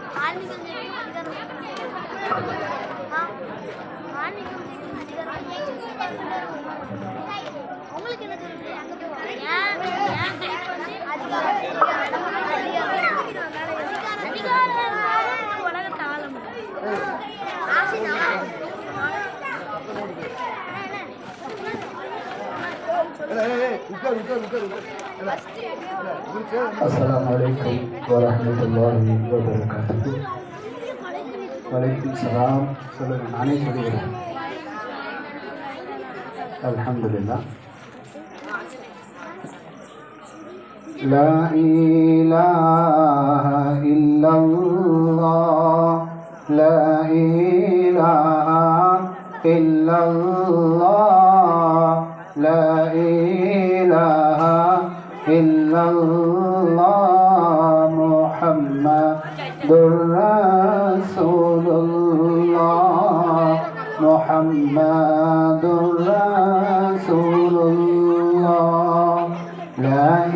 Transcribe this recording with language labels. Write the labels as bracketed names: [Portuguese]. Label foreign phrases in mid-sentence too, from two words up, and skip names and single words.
[Tamil] உங்களுக்கு என்ன உலகத்தை ஆள [Arabic] السلام عليكم ورحمة الله وبركاته. Waalaikumsalam. [Tamil] சொல்லுங்க, நானே சொல்லிடுறேன். [Arabic] الحمد لله. لا إله إلا الله، لا إله إلا الله، لا إله إلا الله محمد رسول الله، محمد رسول الله، لا